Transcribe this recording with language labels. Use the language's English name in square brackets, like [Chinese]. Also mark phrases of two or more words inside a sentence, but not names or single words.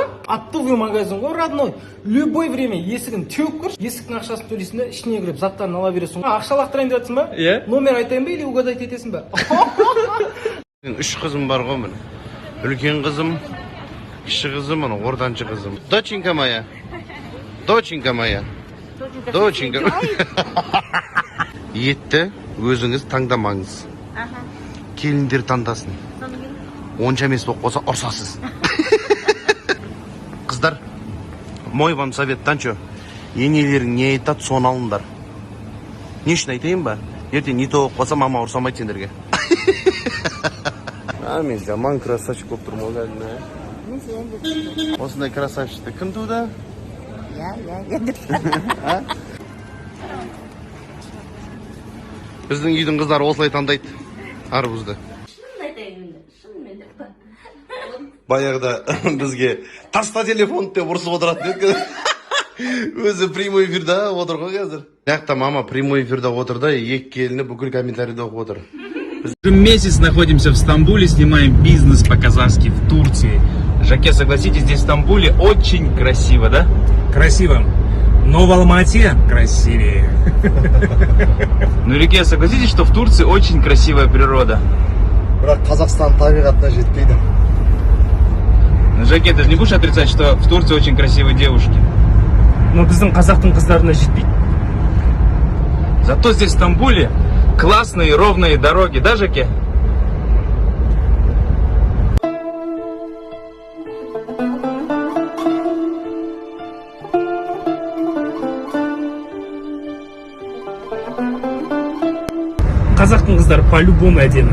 [Russian] Оптовый магазин [Kazakh] ғой радно. [Russian] Любой время [Kazakh] есігін теуіп көр, есіктің ақшасын төлейсің де, ішіне кіріп заттарын ала бересің. Ақша лақтырайын деп жатсың ба? Иә. Номер айтайын ба [Russian] или угадать [Kazakh] етесің ба? Мен 3 қызым бар ғой міне. Үлкен қызым, кіші қызым, ана ортаншы қызым. [Russian] Доченька моя. Доченька моя. Доченька. [Kazakh] Етті өзіңіз таңдамаңыз. Келіндер таңдасын. Онша емес болып қалса ұрсасыз. Қыздар, [Russian] мой вам советтан чо. [Kazakh] Енелерің не айтады, соны алыңдар. Не үшін айтайын ба? Ертең не тоғып қалса, мама ұрсамайды сендерге. Мен жаман красавчик болып тұрмын ғой әлі. Осындай красавчикті кім туды? Біздің үйдің қыздары осылай таңдайды арбузды. Баяғыда бізге таста телефон деп ұрсып отыратын еді. Өзі [Russian] прямой эфирда [Kazakh] отыр ғой қазір. Жақта мама [Russian] прямой эфирда [Kazakh] отыр да, екі келіні бүкіл комментарийді оқып отыр. [Russian] Уже месяц находимся в Стамбуле, снимаем бизнес по-казахски в Турции. Жаке, согласитесь, здесь в Стамбуле очень красиво, да? Красиво. Но в Алмате красивее. Ну, Реке, согласитесь, что в Турции очень красивая природа? [Kazakh] Бірақ Қазақстан табиғатына жетпейді. [Russian] Но, Жаке, ты же не будешь отрицать, что в Турции очень красивые девушки? [Kazakh] Но біздің қазақтың қыздарына жетпейді. [Russian] Зато здесь в Стамбуле классные ровные дороги, да, Жаке? [Kazakh] Қазақтың қыздары по-любому әдемі.